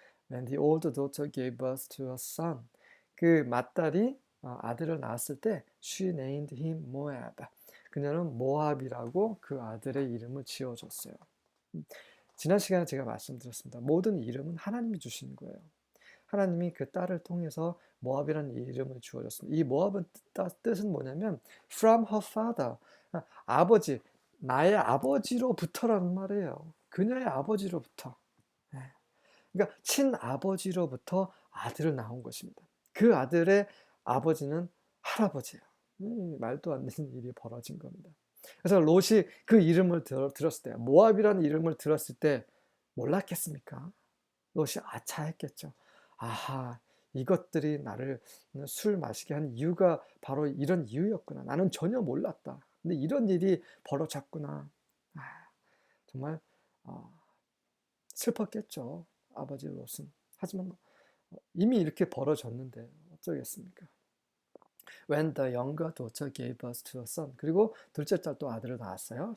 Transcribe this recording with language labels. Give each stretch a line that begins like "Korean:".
English: When the older daughter gave birth to a son,
Korean: 그 맏딸이 아들을 낳았을 때
English: she named him Moab.
Korean: 그녀는 모압이라고 그 아들의 이름을 지어줬어요. 지난 시간에 제가 말씀드렸습니다. 모든 이름은 하나님이 주시는 거예요. 하나님이 그 딸을 통해서 모압이라는 이름을 주어줬습니다. 이 모압은 뜻은 뭐냐면
English: from her father,
Korean: 아버지, 나의 아버지로부터라는 말이에요. 그녀의 아버지로부터. 그러니까 친아버지로부터 아들을 낳은 것입니다. 그 아들의 아버지는 할아버지예요. 말도 안 되는 일이 벌어진 겁니다. 그래서 롯이 그 이름을 들었을 때, 모압이라는 이름을 들었을 때 몰랐겠습니까? 롯이 아차했겠죠. 아하, 이것들이 나를 술 마시게 한 이유가 바로 이런 이유였구나. 나는 전혀 몰랐다. 근데 이런 일이 벌어졌구나. 아, 정말 슬펐겠죠. 아버지 롯은. 하지만 이미 이렇게 벌어졌는데 어쩌겠습니까?
English: When the younger daughter gave birth to a son.
Korean: 그리고 둘째 딸 또 아들을 낳았어요.